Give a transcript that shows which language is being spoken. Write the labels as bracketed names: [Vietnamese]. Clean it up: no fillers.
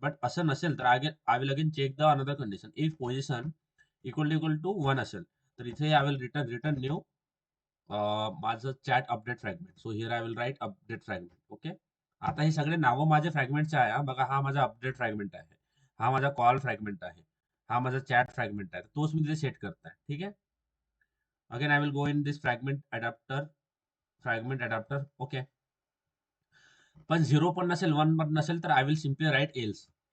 [English] but [Marathi] असं नसेल तर [English] I will again check the another condition. If position equal to 1 [Marathi] असेल तर इथे [English] I will return new माझं chat update fragment. So here I will write update fragment. [Marathi] Okay, आता हे सगळे नावं माझ्या फ्रॅगमेंटचे आहे हा. बघा, हा माझा अपडेट फ्रॅगमेंट आहे, हा माझा कॉल फ्रॅगमेंट आहे, हा माझा चॅट फ्रॅगमेंट आहे. तोच मी तिथे सेट करताय. ठीक आहे. [English] Again I will go in this fragment adapter. [Marathi] Okay, पण 0 पण नसेल 1 पण नसेल तर [English] I will simply write else.